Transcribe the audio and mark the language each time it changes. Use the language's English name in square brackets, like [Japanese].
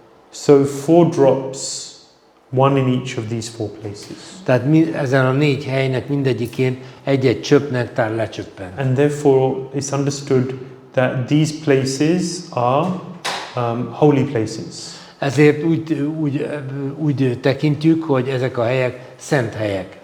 [English] So 4 drops, one in each of these 4 places. [Hungarian] Tehát ezen a 4 helynek mindegyikén egy-egy csöpp nektár lecsöppent. [English] And therefore it's understood that these places are holy places. [Hungarian] Ezért úgy tekintjük, hogy ezek a helyek szent helyek.